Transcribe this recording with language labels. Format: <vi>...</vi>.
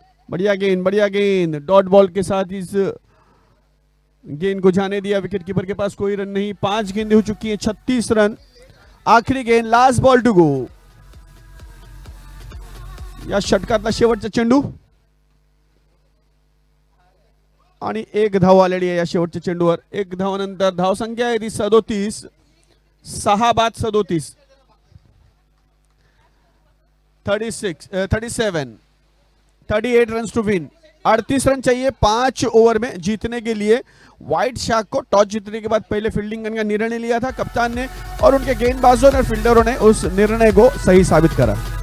<hi>बढ़िया गेंद dot ball के साथ इस गेंद को जाने दिया। विकेट कीपर के पास कोई रन नहीं। 5 गेंदें हो चुकी हैं, 36 रन। आखिरी गेंद,</hi> <en>Last ball to go.</en> <mr>या षटकातला शेवटचा चेंडू आणि 1 धाव आलेली आहे या शेवटच्या चेंडूवर। 1 धावानंतर धावसंख्या आहे ती 37, 6 बाद 37, 37, 38</mr> <en>Run to win.</en> <hi>38 रन चाहिए 5 ओवर में जीतने के लिए। व्हाइट शार्क को टॉस जीतने के बाद पहले फील्डिंग करने का निर्णय लिया था कप्तान ने, और उनके गेंदबाजों और फील्डरों ने उस निर्णय को सही साबित करा।</hi>